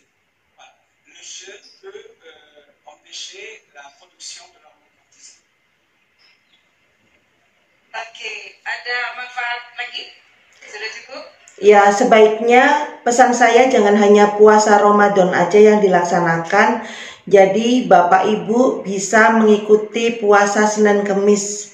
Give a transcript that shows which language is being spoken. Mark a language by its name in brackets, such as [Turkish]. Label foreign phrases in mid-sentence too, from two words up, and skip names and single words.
[French] Voilà. Le jeûne peut empêcher la production de l'hormone cortisol. [Indonesian] Oke, ada manfaat lagi? Sudah cukup? Ya, sebaiknya pesan saya jangan hanya puasa Ramadan aja yang dilaksanakan. Jadi Bapak Ibu bisa mengikuti puasa Senin Kemis.